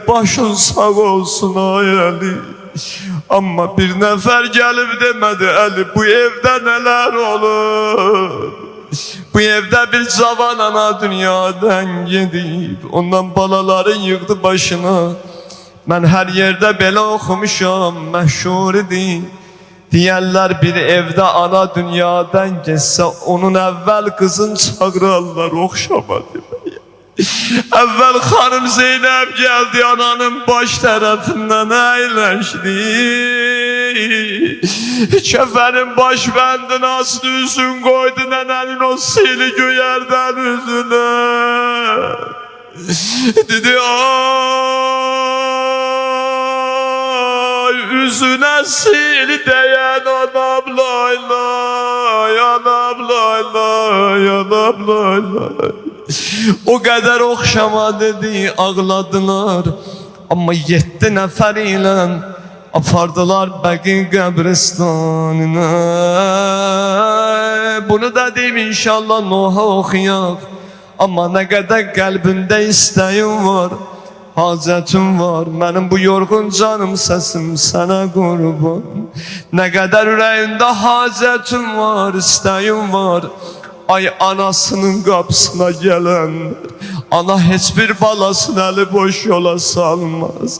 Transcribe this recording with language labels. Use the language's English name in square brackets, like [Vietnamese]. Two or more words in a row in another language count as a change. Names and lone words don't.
[Azerbaijani] Başın sağ olsun ay Ali. [Turkish] Ama bir nefer gelip demedi Ali, bu evde neler olur. Bu evde bir cavan ana dünyadan gidip ondan balaların yıktı başına. Ben her yerde [Azerbaijani] belə oxumuşam, məşhur idi. Deyərlər bir evdə ana dünyadan geçsə, onun əvvəl qızın çağırarlar oxşama deməyə. Əvvəl xanım Zeynəb gəldi, ananın baş tərəfindən əyləşdi. Kəfənin baş bəndini asdı, üzün qoydu nənənin o sili göyərdən üzünə. [Turkish] Dedi yüzüne sil değen anam lay lay, anam lay lay, anam lay lay. O kadar okşama dedi, ağladılar. [Azerbaijani] Ama 7 nefer ile apardılar Bəqi qəbristanına. Bunu da deyim inşallah Nuh'a oxuyaq. [Turkish] Ama ne kadar [Azerbaijani] qəlbində istəyim var, hacətim var, mənim bu yorğun canım səsim sənə qurban. Nə qədər ürəyində hacətim var, istəyim var. Ay anasının qapısına gələnlər, ana heç bir balasını əli boş yola salmaz.